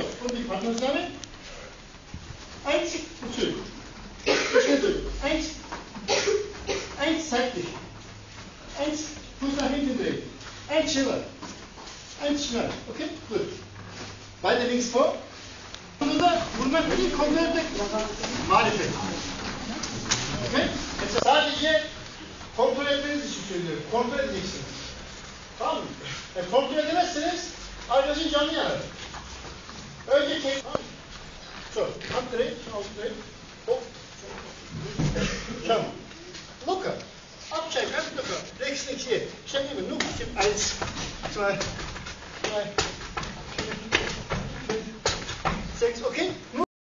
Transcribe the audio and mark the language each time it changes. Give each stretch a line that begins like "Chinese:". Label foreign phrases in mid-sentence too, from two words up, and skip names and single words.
German: Und die Partner zusammen. 1 und zurück. Schnell zurück. 1. 1 seitlich. 1 Fuß nach hinten drehen. 1 schneller. 1 schnell. Okay? Gut. Beide links vor.
Turkish: Burada vurmak değil, kontrol etmek marifet. Okay? Mesela sadece kontrol etmeniz için söylüyorum. Kontrol edeceksiniz. Tamam mı? Kontrol edemezseniz arkadaşın canı yanar. Önce keyif.
German: So, abdrehen, aufdrehen. Hopp. Schau. Locker. Abchecken, ganz locker. Rechts, links, hier. Stell dir nur 1, 2, 3, 4, 5, 6, okay?